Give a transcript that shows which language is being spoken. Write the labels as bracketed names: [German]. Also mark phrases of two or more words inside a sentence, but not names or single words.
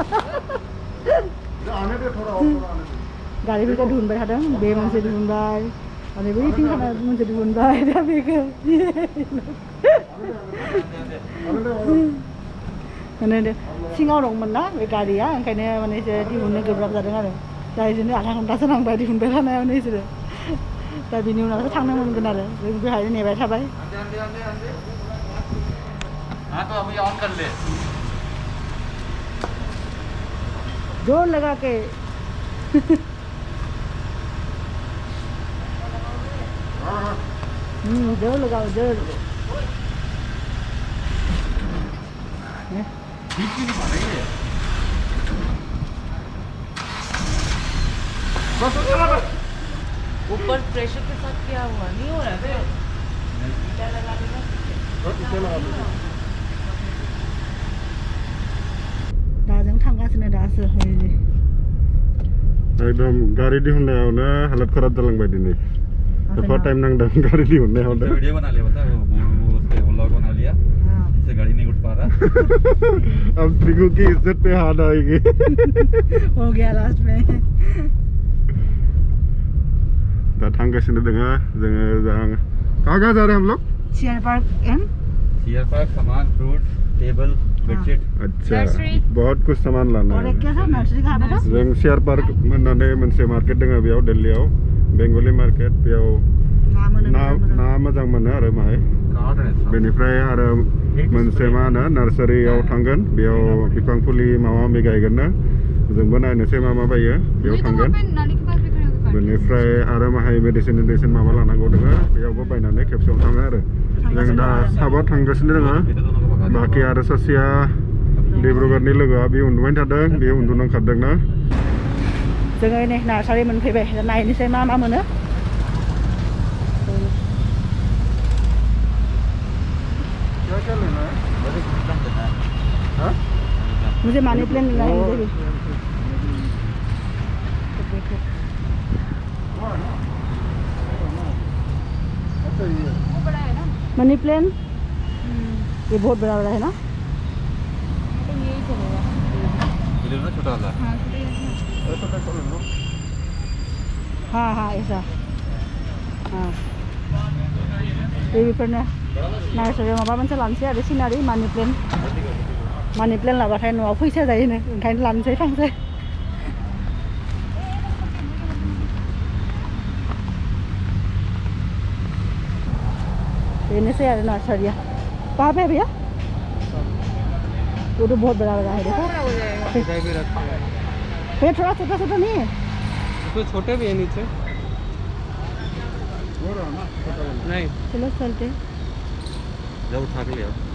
[Bodo] गारिफोरखौ दिहुनबाय थादों बे मोनसे दिहुनबाय आरो बैथिं थानाय मोनसे दिहुनबाय दा बेखौ माने सिङाव दंमोन ना बे गारिया ओंखायनो माने एसे दिहुननो गोब्राब जादों आरो दा बिदिनो आधा घन्टासो नांबाय दिहुनबाय थानायावनो बिसोरो दा बिनि उनावसो थांनो मोनगोन आरो जों बेहायनो नेबाय थाबाय [Hindi] हाँ तो अभी ऑन कर ले जोर लगा के जोर लगाओ जोर ऊपर प्रेशर के साथ क्या हुआ नहीं हो रहा है [Bodo] दाजों थांगासिनो दासो एकदम गारि दिहुननायावनो हालत खराब जालांबाय दिनै एफा टाइम नांदों गारि दिहुननायावनो [Hindi] वीडियो बना लिया बता वो उससे व्लॉग बना लिया इससे गाड़ी नहीं उठ पा रहा अब ट्रिगू की इज्जत पे हाथ आएगी हो गया लास्ट में [Bodo] दा थांगासिनो दोङो जोङो [Hindi] कहाँ जा रहे हैं हम लोग चेयर पार्क एंड चेयर पार्क सामान फ्रूट टेबल बेडशीट अच्छा बहुत कुछ सामान लाना और है एक क्या था नर्सरी कहाँ पे था [Bodo] जों शेयर पार्क होननानै मोनसे मार्केट दङ बेयाव दिल्लीयाव बेंगली मार्केट बेयाव ना मोनो ना मोजां मोनो आरो माहाय [Hindi] गार्डन है सब [Bodo] बेनिफ्राय आरो मोनसे मा होनो नार्सारियाव थांगोन बेयाव बिफां फुलि माबा माबि गायगोन ना जोंबो नायनोसै मा मा बायो बेयाव थांगोन बेनिफ्राय आरो माहाय मेडिसिन माबा लानांगौ दङ बेयावबो बायनानै खेबसेयाव थाङो आरो जों दा साबा थांगासिनो दङ बाखि आरो सासेया डिब्रुगड़नि लोगोआ बे उन्दुबाय थादों बे उन्दुनो ओंखारदों ना जोङो नै नार्सारि मोनफैबाय दा नायनोसै मा मा मोनो [Hindi] मुझे मनी प्लांट लेना है मुझे भी मनी प्लांट ये बहुत बड़ा है ना इधर ना छोटा वाला हाँ हाँ ऐसा हाँ ये भी पर ना [Bodo] नार्सारियाव माबा मोनसे लानोसै आरो सिनारि मानि प्लेन लाबाथाय न'आव फैसा जायोनो ओंखायनो लानोसै थांसै बेनोसै आरो नार्सारिया [Hindi] कहाँ पे है भैया वो तो बहुत बड़ा बड़ा है देखो फिर थोड़ा छोटा छोटा नहीं है तो छोटे भी है नीचे नहीं चलो चलते जब उठा के ले आओ